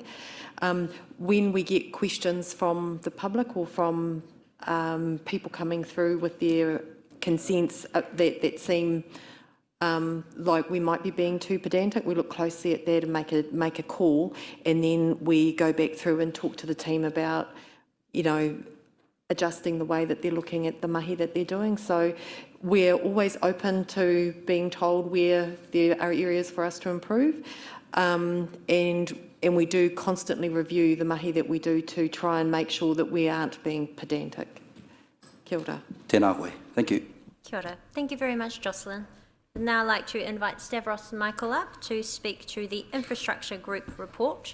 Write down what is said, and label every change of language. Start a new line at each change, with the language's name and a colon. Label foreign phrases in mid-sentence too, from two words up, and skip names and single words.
English: When we get questions from the public or from people coming through with their consents that seem like we might be being too pedantic, we look closely at that and make a call, and then we go back through and talk to the team about, adjusting the way that they're looking at the mahi that they're doing. So we're always open to being told where there are areas for us to improve, and we do constantly review the mahi that we do to try and make sure that we aren't being pedantic.
Māori: Kia ora. Tēnā koe.
English: Thank you.
Māori: Kia ora.
English: Thank you very much, Jocelyn. I'd now like to invite Stavros Michael up to speak to the Infrastructure Group report.